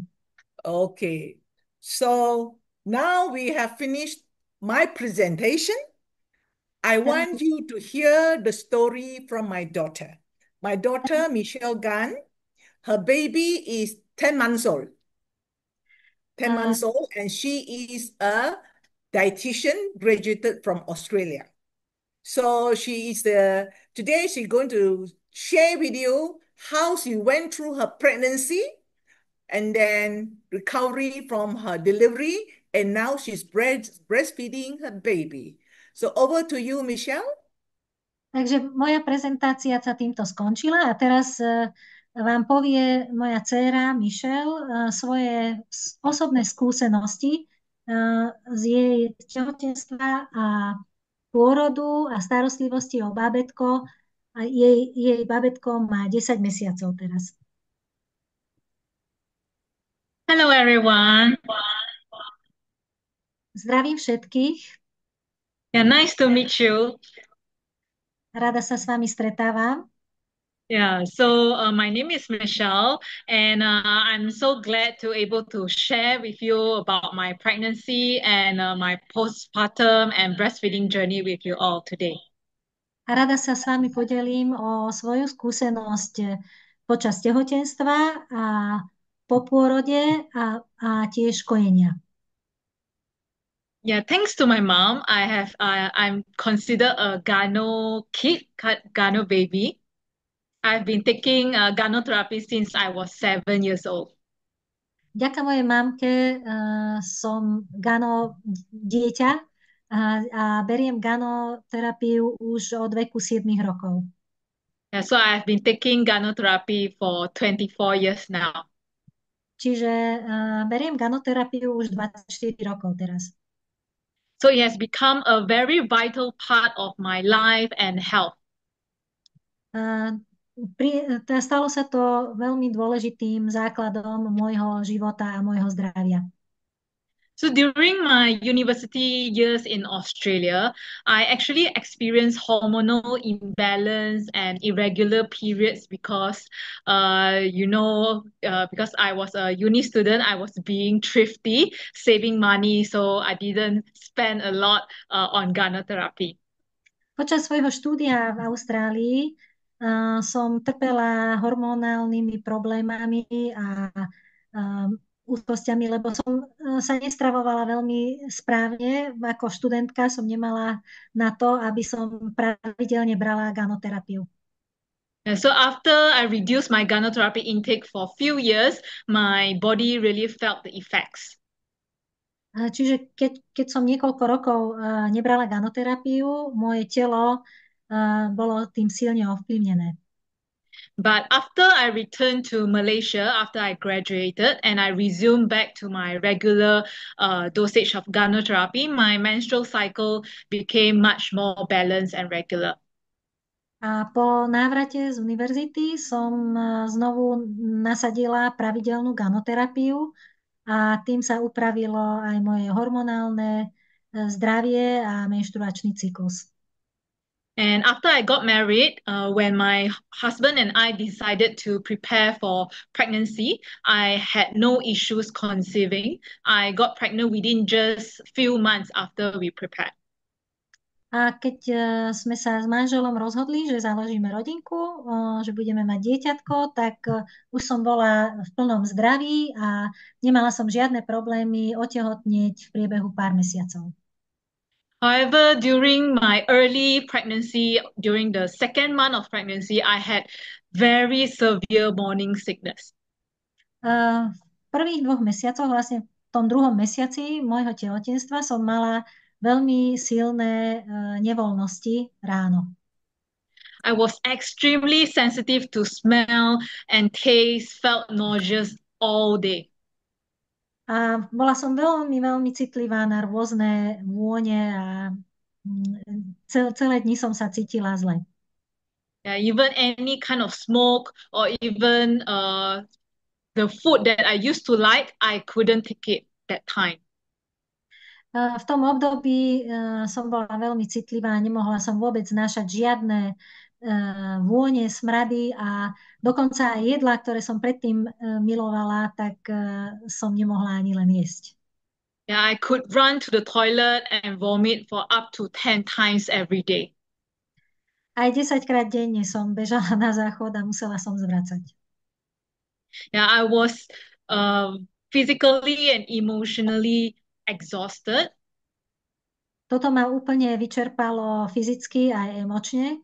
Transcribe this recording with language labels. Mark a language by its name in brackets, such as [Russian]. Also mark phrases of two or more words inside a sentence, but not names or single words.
[English] Okay, so now we have finished my presentation. I want you to hear the story from my daughter. My daughter, Michelle Gunn, her baby is 10 months old. 10 months old, and she is a dietitian graduated from Australia. So today she's going to share with you how she went through her pregnancy and then recovery from her delivery, and now she's breastfeeding her baby. So over to you, Michelle. [Slovak] Takže moja prezentácia sa týmto skončila a teraz vám povie moja dcéra Michelle svoje osobné skúsenosti z jej tehotenstva a pôrodu a starostlivosti o bábätko. A jej bábätko má 10 mesiacov teraz. [English] Hello everyone. [Slovak] Zdravím všetkých. [English] Yeah, nice to meet you. [Slovak] Rada sa s vami stretávam. [English] Yeah, so my name is Michelle, and I'm so glad to able to share with you about my pregnancy and my postpartum and breastfeeding journey with you all today. [Slovak] A rada sa s vami podelím o svoju skúsenosť počas tehotenstva a po pôrode a tiež kojenia. [English] Yeah, thanks to my mom, I'm considered a Gano kid, Gano baby. I've been taking Gano therapy since I was 7 years old. [Slovak] Vďaka mojej mamke som Gano dieťa a beriem Gano terapiu už od veku 7 rokov. [English] Yeah, so I've been taking Gano therapy for 24 years now. [Slovak] Čiže beriem ganoterapiu už 24 rokov teraz. [English] So it has become a very vital part of my life and health. [Slovak] Stalo sa to veľmi dôležitým základom môjho života a môjho zdravia. [English] So during my university years in Australia, I actually experienced hormonal imbalance and irregular periods because, because I was a uni student, I was being thrifty, saving money, so I didn't spend a lot on gynotherapy. [Slovak] Počas svojho štúdia v Austrálii som trpela hormonálnymi problémami a úzkostiami, lebo som sa nestravovala veľmi správne. Ako študentka som nemala na to, aby som pravidelne brala ganoterapiu. [English] So after I reduced my gynotherapy intake for a few years, my body really felt the effects. [Slovak] Čiže keď som niekoľko rokov nebrala ganoterapiu, moje telo bolo tým silne ovplyvnené. [English] But after I returned to Malaysia, after I graduated and I resumed back to my regular dosage of gynotherapy, my menstrual cycle became much more balanced and regular. [Slovak] A po návrate z univerzity som znovu nasadila pravidelnú ganoterapiu a tým sa upravilo aj moje hormonálne zdravie a menštruačný cyklus. [English] And after I got married, when my husband and I decided to prepare for pregnancy, I had no issues conceiving. I got pregnant within just few months after we prepared. [Slovak] A keď sme sa s manželom rozhodli, že založíme rodinku, že budeme mať dieťatko, tak už som bola v plnom zdraví a nemala som žiadne problémy otehotnieť v priebehu pár mesiacov. [English] However, during my early pregnancy, during the second month of pregnancy, I had very severe morning sickness. [Slovak] V prvých 2 mesiacoch, vlastne v tom 2. mesiaci môjho tehotenstva som mala veľmi silné nevoľnosti ráno. [English] I was extremely sensitive to smell and taste, felt nauseous all day. [Slovak] A bola som veľmi, veľmi citlivá na rôzne vône a celé dni som sa cítila zle. [English] Yeah, even any kind of smoke or even the food that I used to like, I couldn't take it that time. [Slovak] V tom období som bola veľmi citlivá, nemohla som vôbec znášať žiadne vône, smrady a dokonca aj jedlá, ktoré som predtým milovala, tak som nemohla ani len jesť. [English] Yeah, I could run to the toilet and vomit for up to 10 times every day. [Slovak] Aj 10-krát denne som bežala na záchod a musela som zvracať. [English] Yeah, I was physically and emotionally exhausted. [Slovak] Toto ma úplne vyčerpalo fyzicky aj emočne.